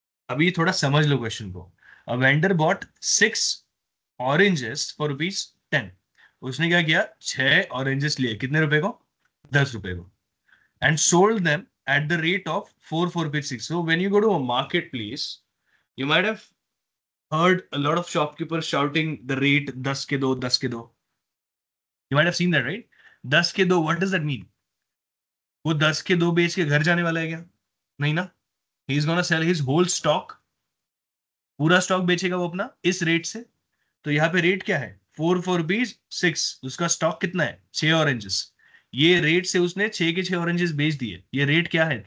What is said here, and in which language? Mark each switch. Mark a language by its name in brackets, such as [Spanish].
[Hindi] अभी थोड़ा समझ लो क्वेश्चन को। [English] A vendor bought 6 oranges for rupees 10। [Hindi] उसने क्या किया? 6 ऑरेंजेस लिए कितने रुपए को? 10 रुपए को। [English] And sold them at the rate of 4 4 6। So when you go to a market place, you might have heard a lot of shopkeepers shouting the rate, [Hindi] 10 के दो, 10 के दो। [English] You might have seen that, right? [Hindi] 10 के दो, [English] what does that mean? [Hindi] वो 10 के दो बेच के घर जाने वाला है क्या? नहीं ना। [English] he is gonna sell his whole stock, [Hindi] पूरा स्टॉक बेचेगा वो अपना इस रेट से। तो यहाँ पे रेट क्या है? 4 4 रुपीज 6। उसका स्टॉक कितना है? 6 ऑरेंजेस। ये रेट से उसने 6 के 6 ऑरेंजेस बेच दिए। ये रेट क्या है?